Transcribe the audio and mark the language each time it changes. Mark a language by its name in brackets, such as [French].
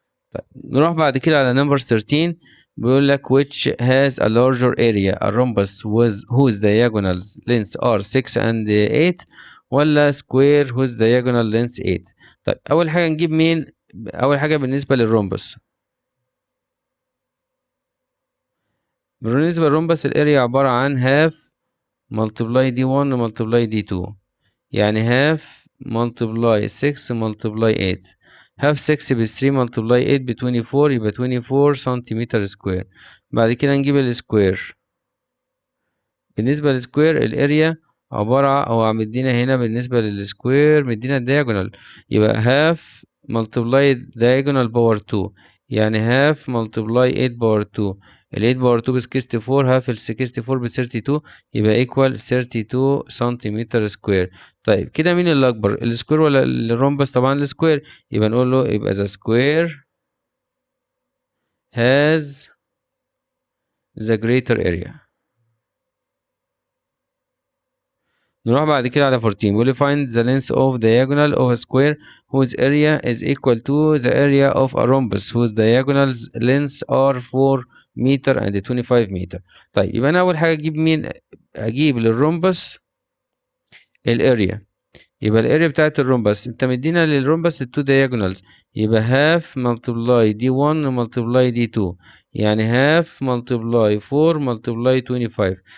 [English] طيب نروح بعد كده على number 13 بيقول لك which has a larger area a rhombus whose diagonals lengths are 6 and 8 ولا square whose diagonal lengths 8. [Arabic] طيب أول حاجة نجيب مين؟ أول حاجة بالنسبة للرومبس. بالنسبة للرومبس الاريا عبارة عن half multiply d1 multiply d2 يعني half multiply 6 multiply 8 half 6 ب 3 multiply 8 ب 24 يبقى 24 سنتيمتر سكوير. بعد كده نجيب السكوير. بالنسبة للسكوير الاريا عبارة هو مدينا هنا بالنسبة للسكوير مدينا الدياجونال يبقى half multiply diagonal باور 2 يعني half multiply 8 باور 2 ال 8 باور 2 ب 64 half ال 64 ب 32 يبقى equal 32 سنتيمتر سكوير. طيب كده مين اللي أكبر السكوير ولا الرومبس؟ طبعا السكوير يبقى نقول له يبقى the square has the greater area. [English] نروح بعد كده على 14 بيقول لي find the length of diagonal of a square whose area is equal to the area of a rhombus whose diagonals lengths are 4 meter and 25 meter. [Arabic] طيب يبقى أنا أول حاجة أجيب مين؟ أجيب للرومبس الاريا. يبقى الاريا بتاعت الرومبس انت مدينا للرومبس التو diagonals يبقى half multiply d1 multiply d2 يعني half multiply 4 multiply 25.